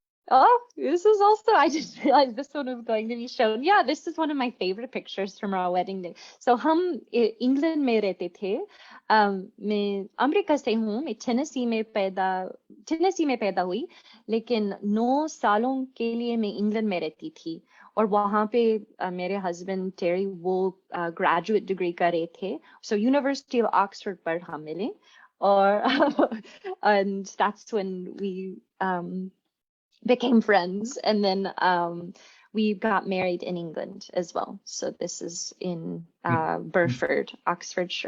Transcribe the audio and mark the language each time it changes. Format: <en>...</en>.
<en>Oh, this is also, I just realized this one was going to be shown. Yeah, this is one of my favorite pictures from our wedding day.</en> <hi>So हम England में रहते थे. मैं America से हूँ. मैं Tennessee में पैदा हुई, लेकिन 9 सालों के लिए मैं England में रहती थी. और वहाँ पे मेरे husband Terry वो graduate degree कर रहे थे.</hi> <en>So University of Oxford</en> <hi>पर हम मिले. और</hi> <en>and that's when we became friends, and then we got married in England as well. So this is in Burford, Oxfordshire.</en>